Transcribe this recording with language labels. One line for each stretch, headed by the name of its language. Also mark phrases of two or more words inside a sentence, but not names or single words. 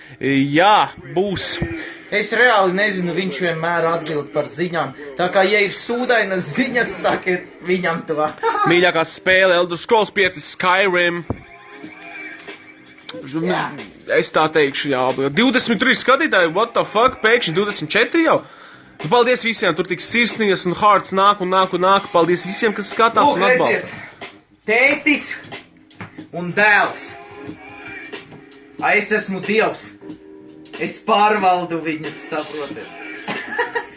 Latvian: Jā, būs. Es reāli nezinu, viņš vienmēr atbild par ziņām. Tā kā, ja ir sūdainas ziņas, sakiet viņam to. Mīļākā spēle, Elder Scrolls 5, Skyrim. Jā. Es tā teikšu, jā. 23 skatītāji,
English: what the fuck,
Latvian: pēkšņi 24 jau? Paldies visiem, tur tik sirsnīgas un hearts nāk un nāk un nāk. Paldies visiem, kas skatās un atbalsta. Tētis un dēls. Es esmu Dievs. Es pārvaldu viņus, saprotiet.